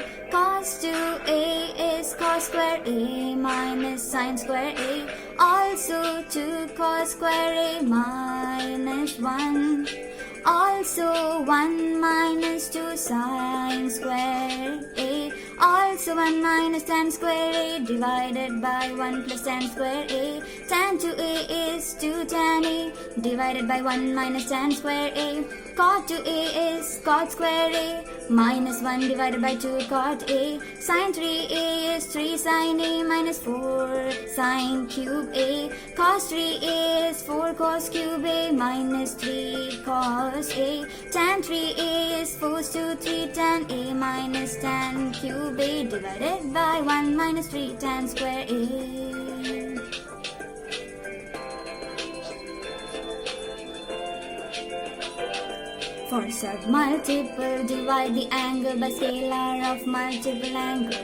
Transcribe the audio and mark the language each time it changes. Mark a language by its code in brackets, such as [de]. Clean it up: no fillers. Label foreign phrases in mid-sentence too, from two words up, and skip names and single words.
[en] Cos 2A is cos square A minus sine square A. Also 2 cos square A minus 1. Also 1 minus 2 sine square A. Also 1 minus tan square A divided by 1 plus tan square A. Tan 2A is 2 tan A divided by 1 minus tan square A. Cot 2A is cot square A minus 1 divided by 2 cot A. Sin 3A is 3 sin A minus 4 sin cube A. Cos 3A is 4 cos cube A minus 3 cos A. Tan 3A is 4 to 3 tan A minus tan cube A divided by 1 minus 3 tan square A. For submultiple, divide the angle by scalar of multiple angle.